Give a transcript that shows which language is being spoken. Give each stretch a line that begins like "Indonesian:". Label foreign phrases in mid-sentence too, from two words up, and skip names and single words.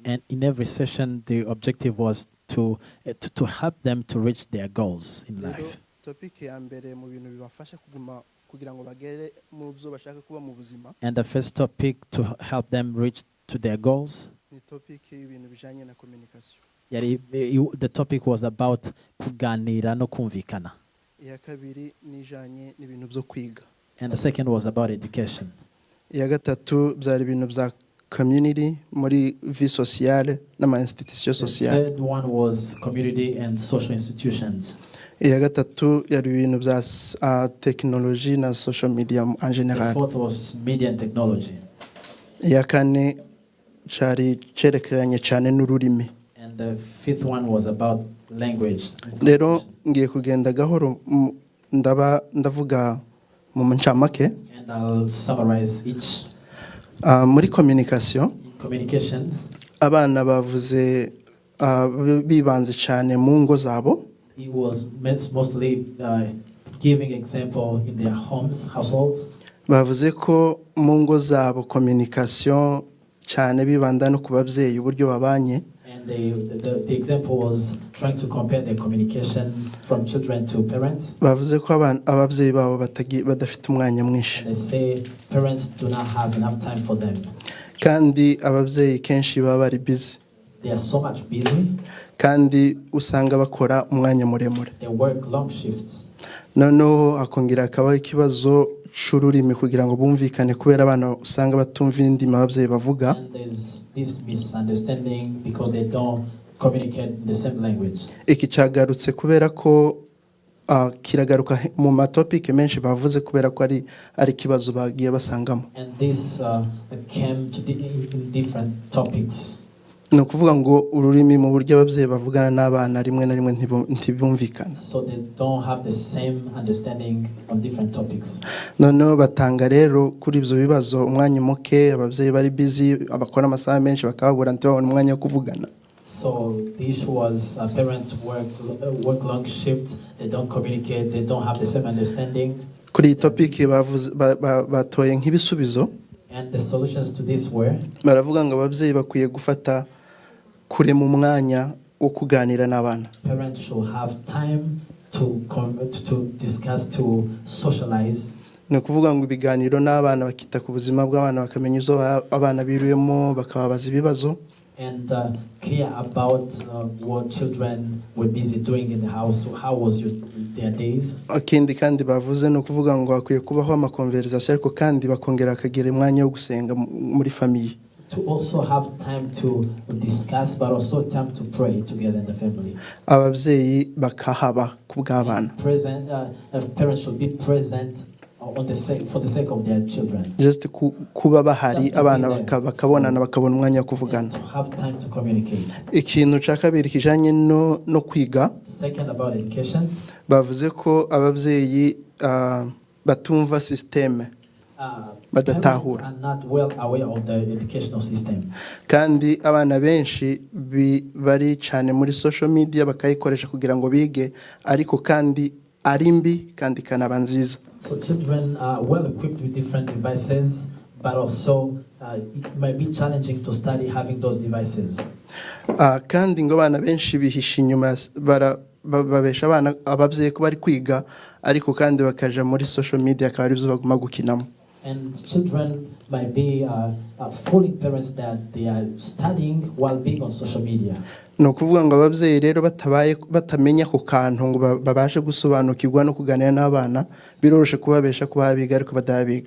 English: And in every session the objective was to help them to reach their goals in life.
Rundi: Topic ya mbere mu bintu bibafasha kuguma kugira ngo bagere mu byo bashaka kuba mu buzima.
English: And the first topic to help them reach to their goals.
Rundi: Ni topic y'ibintu bijanye na communication.
English: The topic was about
Rundi: kuganira no kumvikana. Iya kabiri nijanye n'ibintu byo kwiga.
English: And the second was about education.
Rundi: Iya gatatu byari ibintu bya community muri
French: vie sociale
Rundi: n'ama
French: institution sociale.
English: The third one was community and social institutions.
Rundi: Iya gatatu yari ibintu bya technology na
English: social media
French: en general.
English: The fourth was media and technology.
Rundi: Iya kane cyari cerekeranye cyane n'ururimi.
English: And the fifth one was about language.
Rundi: Rero ngiye kugenda gahoro ndavuga mu ncamake.
English: And I'll summarize each.
Rundi: Muri communication.
English: Communication.
Rundi: Abana bavuze bibanze cyane mu ngo zabo.
English: It was mostly giving example in their homes, households.
Rundi: Bavuze ko mu ngo zabo communication cyane bibanda no ku babyeyi uburyo babanye.
English: And the example was trying to compare their communication from children to parents.
Rundi: Bavuze ko ababyeyi babo badafite umwanya mwinshi.
English: They say parents do not have enough time for them.
Rundi: Kandi ababyeyi kenshi baba bari busy.
English: They are so much busy.
Rundi: Kandi usanga bakora umwanya muremure.
English: They work long shifts.
Rundi: Noneho akongera akabaho ikibazo cy'ururimi kugira ngo bumvikane kubera abana usanga batumva indimi ababyeyi bavuga.
English: And there's this misunderstanding because they don't communicate in the same language.
Rundi: Iki cyagarutse kubera ko kiragaruka mu matopic menshi bavuze kubera ko ari kibazo bagiye basangamo.
English: And this came to in different topics.
Rundi: No kuvuga ngo ururimi mu buryo ababyeyi bavugana n'abana rimwe na rimwe ntibumvikana.
English: So they don't have the same understanding on different topics.
Rundi: Noneho batanga rero kuri ibyo bibazo umwanya muke, ababyeyi bari busy, abakora amasaha menshi bakabura ntibabone umwanya wo kuvugana.
English: So the issue was parents work long shifts, they don't communicate, they don't have the same understanding.
Rundi: Kuri topic batoye nk'ibisubizo.
English: And the solutions to this were,
Rundi: baravuga ngo ababyeyi bakwiye gufata kure mu mwanya wo kuganira n'abana.
English: Parents should have time to discuss, to socialize.
Rundi: Ni ukuvuga ngo ibiganiro n'abana bakita ku buzima bw'abana bakamenya izo abana biruyemo bakababaza ibibazo.
English: And care about what children were busy doing in the house. How was their days?
Rundi: Akindi kandi bavuze no kuvuga ngo akwiye kubaho ama conversation ariko kandi bakongera akagira umwanya wo gusenga muri family.
English: To also have time to discuss, but also time to pray together in the family.
Rundi: Ababyeyi bakahaba ku bw'abana.
English: Parents should be present for the sake of their children.
Rundi: Just kuba bahari abana bakabonana bakabona umwanya wo kuvugana.
English: To have time to communicate.
Rundi: Ikintu cya kabiri kijanye no kwiga.
English: Second, about education.
Rundi: Bavuze ko ababyeyi batumva system. Badatahura.
English: Are not well aware of the educational system.
Rundi: Kandi abana benshi bari cyane muri
English: social media
Rundi: bakayikoresha kugira ngo bige ariko kandi ari mbi kandi kanaba nziza.
English: So children are well equipped with different devices, but also it might be challenging to study having those devices.
Rundi: Kandi ngo abana benshi bihisha inyuma babesha abana ababyeyi ko bari kwiga ariko kandi bakaja muri
English: social media
Rundi: akaba aribyo baguma gukinamo.
English: And children might be fooling parents that they are studying while being on social media.
Rundi: No kuvuga ngo ababyeyi rero batamenya ku kantu ngo babashe gusobanukirwa no kuganira n'abana biroroshe kubabesha kuba biga ariko badabiga.